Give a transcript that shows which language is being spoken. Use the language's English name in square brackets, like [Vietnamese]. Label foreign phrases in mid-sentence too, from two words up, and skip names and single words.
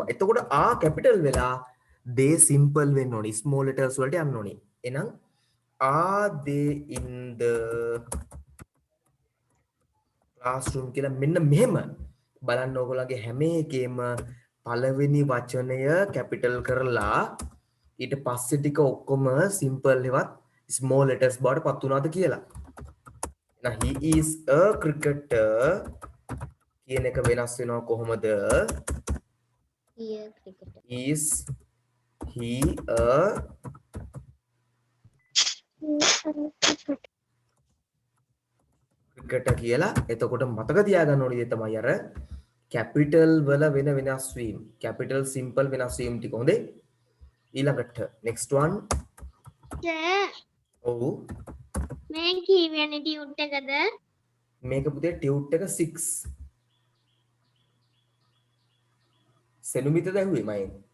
[Sinhala] එතකොට ආ capital වෙලා [English] they simple [Sinhala] වෙන්න ඕනි. [English] small letters [Sinhala] වලට යන්න ඕනි. එහෙනම් [English] are they in the classroom [Sinhala] කියලා මෙන්න මෙහෙම බලන්න ඕගොල්ලන්ගේ හැම එකේම පළවෙනි වචනය capital කරලා ඊට පස්සේ ටික ඔක්කොම simple එකවත් [English] small letters [Sinhala] බවට පත් වුණාද කියලා. [English] Now he is a cricketer [Sinhala] කියන එක වෙනස් වෙනවා කොහොමද? [English] Is he a cricketer කියලා. [Sinhala] එතකොට මතක තියාගන්න ඕනේ දේ තමයි අර capital වල වෙන වෙනස් වීම. [English] capital simple [Sinhala] වෙනස් වීම ටික හොඳේ. ඊළඟට [English] next one. [Sinhala] ඔව්. මේ කීවෙනි ටියුට් එකද? මේක පුතේ ටියුට් එක 6. සෙනුමිතද ඇහුවේ මයෙන්?